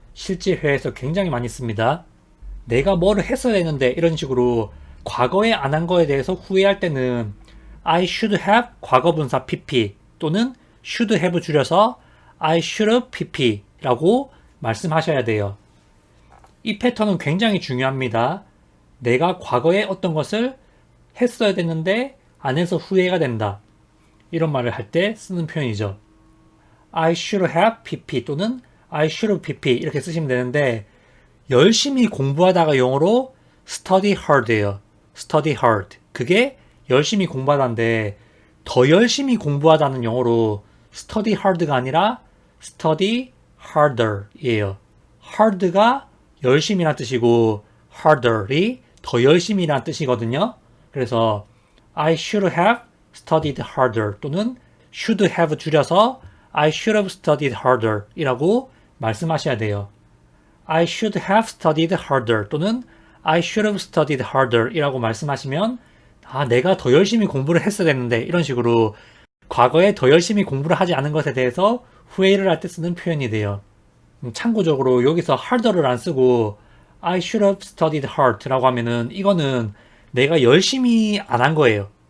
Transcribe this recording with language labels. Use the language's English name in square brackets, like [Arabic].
[Korean] 실제 회화에서 굉장히 많이 씁니다. 내가 뭐를 했어야 했는데 이런 식으로 과거에 안 한 거에 대해서 후회할 때는 I should have 과거분사 pp 또는 should have 줄여서 I should have pp 라고 말씀하셔야 돼요. 이 패턴은 굉장히 중요합니다. 내가 과거에 어떤 것을 했어야 됐는데 안 해서 후회가 된다. 이런 말을 할 때 쓰는 표현이죠. [English] I should have pp [Korean] 또는 [English] I should have pp [Korean] 이렇게 쓰시면 되는데, 열심히 공부하다가 영어로 study hard예요. [English] study hard. [Korean] 그게 열심히 공부하다인데, 더 열심히 공부하다는 영어로 study hard가 아니라 study harder이에요. hard가 열심히란 뜻이고 harder이 더 열심히란 뜻이거든요. 그래서 [English] I should have studied harder [Korean] 또는 [English] should have [Korean] 줄여서 [English] I should have studied harder [Korean] 이라고 말씀하셔야 돼요. [English] I should have studied harder [Korean] 또는 I should have studied harder 이라고 말씀하시면 내가 더 열심히 공부를 했어야 됐는데, 이런 식으로 과거에 더 열심히 공부를 하지 않은 것에 대해서 후회를 할 때 쓰는 표현이 돼요. 참고적으로 여기서 harder를 안 쓰고 [English] I should have studied hard [Korean] 라고 하면은 이거는 내가 열심히 안 한 거예요.